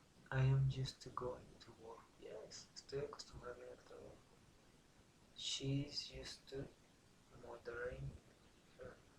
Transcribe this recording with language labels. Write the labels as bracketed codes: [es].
[en] I am used to going to work. [es] Yes, estoy acostumbrado a ir al trabajo. [en] She's used to mothering her.